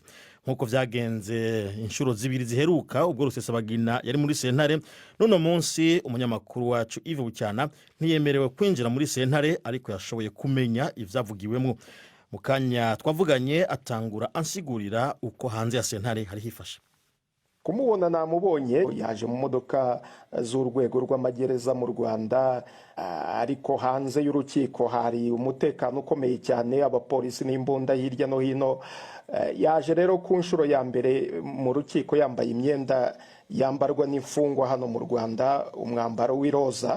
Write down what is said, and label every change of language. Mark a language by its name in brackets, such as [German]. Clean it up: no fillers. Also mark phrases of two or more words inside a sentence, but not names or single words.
[Rundi] Nkuko vyagenze inshuro zibiri ziheruka ubwo Rusesabagina yari muri sentare, none munsi umunyamakuru wacu Yves Bucyana ntiyemerewe kwinjira muri sentare ariko yashoboye kumenya ivyavugiwemwo. Mukanya twavuganye atangura ansigurira uko hanze ya sentare hari hifashe. [Kinyarwanda] Kumubona namubonye yaje mu modoka z'urwego rw'amagereza mu Rwanda, ariko hanze y'urukiko hari umutekano ukomeye cyane, abapolisi n'imbunda hirya no hino. Yaje rero ku nshuro ya mbere mu rukiko yambaye imyenda yambarwa n'imfungwa hano mu Rwanda, umwambaro w'iroza.